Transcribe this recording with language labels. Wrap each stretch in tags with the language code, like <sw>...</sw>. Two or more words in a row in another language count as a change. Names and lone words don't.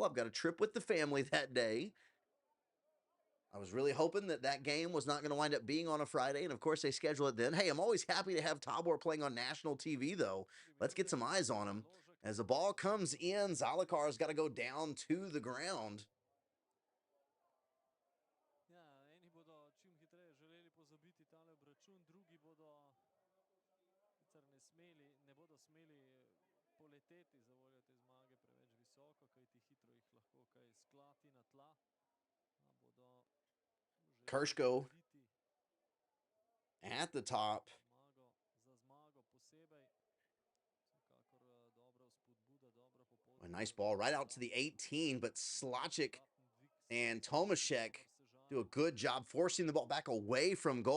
<en>I've got a trip with the family that day. I was really hoping that game was not going to wind up being on a Friday, and of course they schedule it then. Hey, I'm always happy to have Tabor playing on national TV, though. Let's get some eyes on him. As the ball comes in, Zalakar's got to go down to the ground.</en> <sl>Eni bodo čim hitreje želeli pozabiti tale obračun, drugi bodo sicer ne bodo smeli poleteti za voljo te zmage preveč visoko, kajti hitro jih lahko kaj sklati na tla.</sl> <en>Krško at the top. A nice ball right out to the 18, but Slaček and Tomaszek do a good job forcing the ball back away from goal.</en>